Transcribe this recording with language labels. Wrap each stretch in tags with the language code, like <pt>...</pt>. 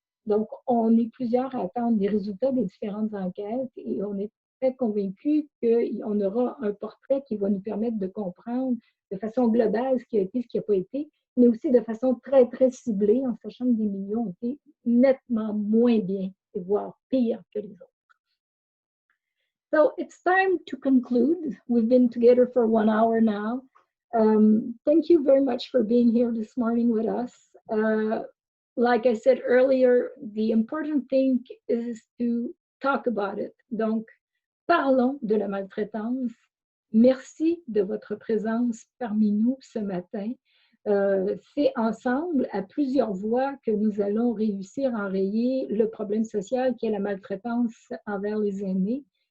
<fr>Donc, on est plusieurs à attendre les résultats des différentes enquêtes et on est très convaincus qu'on aura un portrait qui va nous permettre de comprendre de façon globale ce qui a été, ce qui n'a pas été, mais aussi de façon très, très ciblée, en sachant que des milieux ont été nettement moins bien, voire pire que les autres.</fr> <en>So it's time to conclude. We've been together for 1 hour now. Thank you very much for being here this morning with us. Like I said earlier, the important thing is to talk about it.</en> <fr>Donc, parlons de la maltraitance. Merci de votre présence parmi nous ce matin. C'est ensemble, à plusieurs voix, que nous allons réussir à enrayer le problème social qui est la maltraitance envers les aînés.</fr>